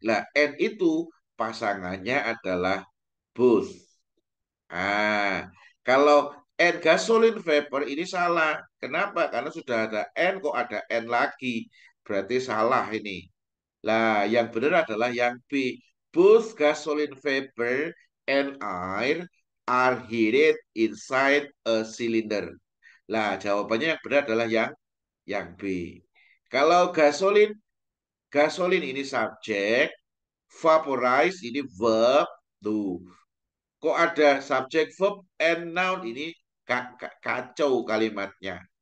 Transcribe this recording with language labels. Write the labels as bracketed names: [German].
[Indonesian] Lah, N itu pasangannya adalah both. Kalau N gasoline vapor ini salah. Kenapa? Karena sudah ada N, kok ada N lagi. Berarti salah ini. Lah, yang benar adalah yang B. [English] Both gasoline vapor and air are heated inside a cylinder. [Indonesian] Lah, jawabannya yang benar adalah yang B. Kalau gasolin, gasolin ini subjek, vaporize ini verb. Tuh, kok ada subjek verb and noun ini kacau kalimatnya.